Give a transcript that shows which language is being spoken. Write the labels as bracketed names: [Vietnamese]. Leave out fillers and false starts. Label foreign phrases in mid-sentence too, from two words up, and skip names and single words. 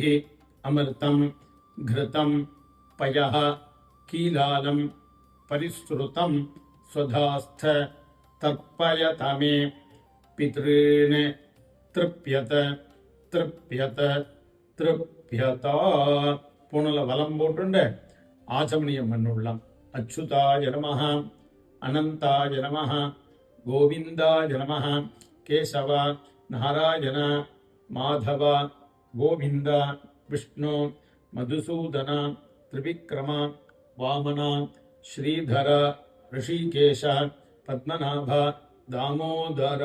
[Sanskrit] अमृतं घृतं पयः कीलालं परिश्रुतं स्वधास्थ तर्पयतमे पितॄन् तृप्यत तृप्यत तृप्यता पुनल वलं [Tamil] போட்டுண்டு ஆச்சமணியம் பண்ணுள்ளம் [Sanskrit] अच्युताय नमः अनन्ताय नमः गोविन्दाय नमः केशव नारायण माधव गोविन्द विष्णु मधुसूदन त्रिविक्रम वामन श्रीधर हृषीकेश पद्मनाभ दामोदर.